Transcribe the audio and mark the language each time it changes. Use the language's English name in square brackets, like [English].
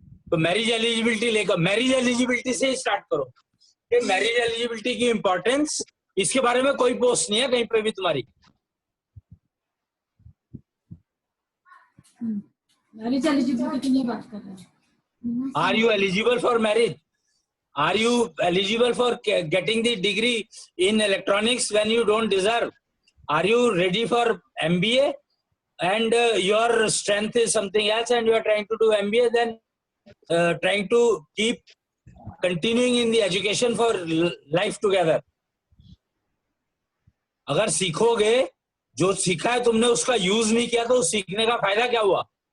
[Hindi] तो marriage eligibility लेकर, marriage eligibility से स्टार्ट करो कि मैरिज एलिजिबिलिटी की इंपॉर्टेंस, इसके बारे में कोई पोस्ट नहीं है कहीं पे भी तुम्हारी। मैरिज एलिजिबिलिटी की बात कर रहे हैं। [English] Are you eligible for marriage? Are you eligible for getting the degree in electronics when you don't deserve? Are you ready for MBA and your strength is something else and you are trying to do MBA, then trying to keep continuing in the education for life together? [Hindi] अगर सीखोगे, जो सीखा है तुमने उसका use नहीं किया, तो सीखने का फायदा क्या हुआ?